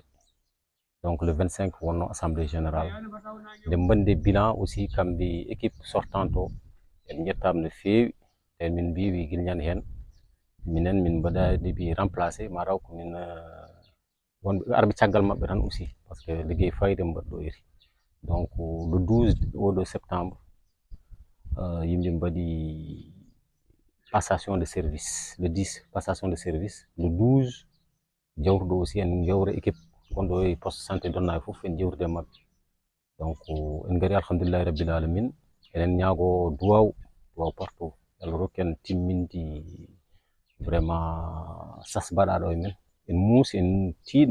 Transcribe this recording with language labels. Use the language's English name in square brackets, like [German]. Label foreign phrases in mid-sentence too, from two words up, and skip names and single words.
[Fula] donc [French] le 25 [Fula] wonno [French] assemblée générale [Fula] nde mbande bilan aussi kamɓe [French] équipe sortante [Fula] o en jettama no feewi e min mbiwi guilñane hen minen min mbaɗani ɓe remplacé mataw ko min wonɓe arɓe caggal mabɓe tan aussi [French] par ce que [Fula] ligguey fayde mbaɗɗo iri. donc [French] le 12 [Fula] oɗo septembre yimɓe mbaɗi [French] passation de service, le 10 passation de service, le 12 [Fula] jawruɗo aussi en jawra équipe gonɗo e [French] poste santé [Fula] Donnayyi fof en jewtide e mabɓe. donc en gari [Arabic] الحمد لله رب العالمين [Fula] enen ñaago duwaw partout Allah rokki en timminde vraiment sas mbaɗaɗo e men en muusi en tiiɗ